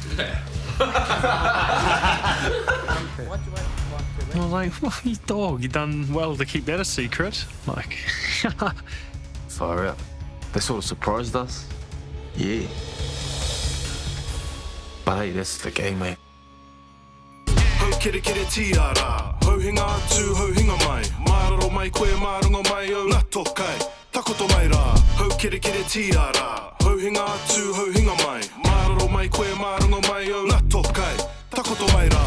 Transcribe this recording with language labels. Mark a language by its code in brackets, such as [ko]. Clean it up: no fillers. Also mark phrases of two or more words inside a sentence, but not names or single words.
[en] I was like, well, you dog, you done well to keep that a secret. Like, Far out. They sort of surprised us. Yeah. But hey, that's the game, mate. [mi] Hau kere kere tiara, hau hinga atu, hau hinga mai. Mararo mai koe marunga mai au, ngā tokai, takoto mai rā. Hau kere kere tiara, hau hinga atu, hau hinga mai. Mararo mai koe marunga mai au, ngā tokai, takoto mai rā.